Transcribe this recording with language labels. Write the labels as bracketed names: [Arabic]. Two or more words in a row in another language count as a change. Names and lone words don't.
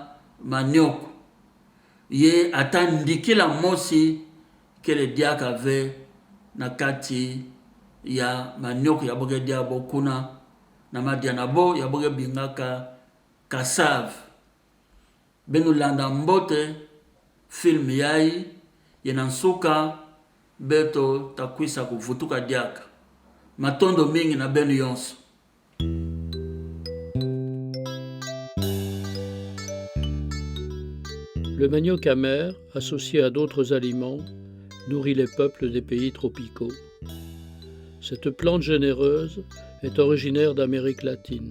[Kituba (Democratic Republic of Congo)] manioko ye atandikila mosi kele diaka ve na kati ya manioko ya boge dia bokuna na madia na bo ya boge bingaka kasave benu landa mbote film yai yenansuka beto takwisa kuvutuka diaka matondo mingi na benu yonso. [French] Le manioc amer, associé à d'autres aliments, nourrit les peuples des pays tropicaux. Cette plante généreuse est originaire d'Amérique latine.